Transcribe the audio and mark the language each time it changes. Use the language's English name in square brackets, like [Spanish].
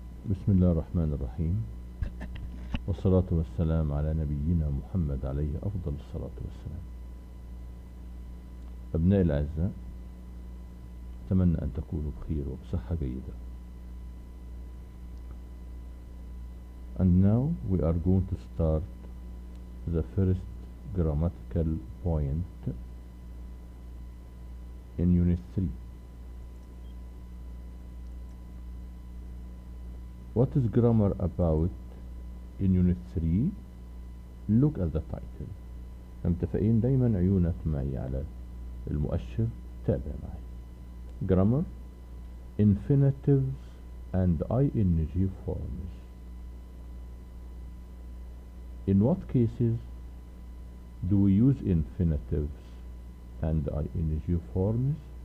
[Arabic] بسم الله الرحمن الرحيم، والصلاة والسلام على نبينا محمد عليه أفضل الصلاة والسلام. أبنائي الأعزاء، أتمنى أن تكونوا بخير وبصحة جيدة. [English] And now we are going to start the first grammatical point in Unit 3. What is grammar about in Unit 3? Look at the title. [Arabic] متفقين؟ دايما عيونك معي على المؤشر، تابع معي. [English] Grammar, infinitives and ing forms. In what cases do we use infinitives and ing forms?